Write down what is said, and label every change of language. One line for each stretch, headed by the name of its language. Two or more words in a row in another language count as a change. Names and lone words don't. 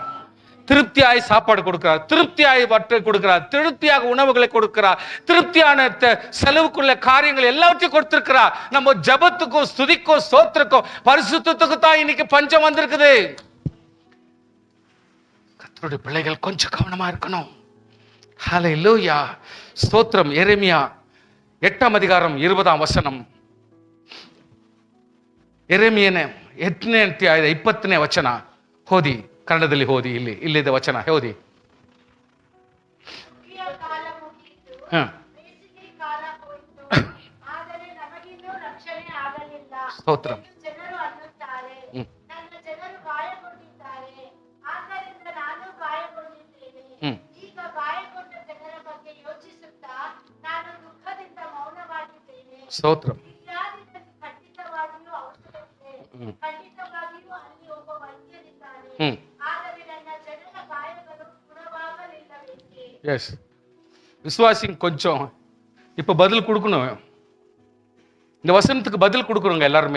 Tamil: திருப்தியாய் சாப்பாடு கொடுக்கிறார், திருப்தியாய் வற்றை கொடுக்கிறார், திருப்தியாக உணவுகளை கொடுக்கிறார், திருப்தியான செலவுக்குள்ள காரியங்கள் எல்லாவற்றையும் கொடுத்திருக்கிறார். நம்ம ஜபத்துக்கும் ஸ்துதிக்கும் ஸ்தோத்திரக்கும் பரிசுத்தத்துக்கும் தான் இன்னைக்கு பஞ்சம் வந்திருக்குது. கர்த்தருடைய பிள்ளைகள் கொஞ்சம் கவனமா இருக்கணும். ஹல்லேலூயா, ஸ்தோத்திரம். எரேமியா 8ஆம் அதிகாரம் 20ஆம் ವಚನ.
Kannada: ಎರೆಮಿಯನೇ 8ನೇ ಅಧ್ಯಾಯದ 20ನೇ ವಚನ ಓದಿ. ಕನ್ನಡದಲ್ಲಿ ಓದಿ. ಇಲ್ಲಿದೆ ವಚನ ಓದಿ. ಸ್ತೋತ್ರ. ಸ್ತೋತ್ರ.
Tamil: எஸ், விசுவாசிங்க கொஞ்சம் இப்ப பதில் கொடுக்கணும். இந்த வசனத்துக்கு பதில் கொடுக்கணுங்க எல்லாருமே.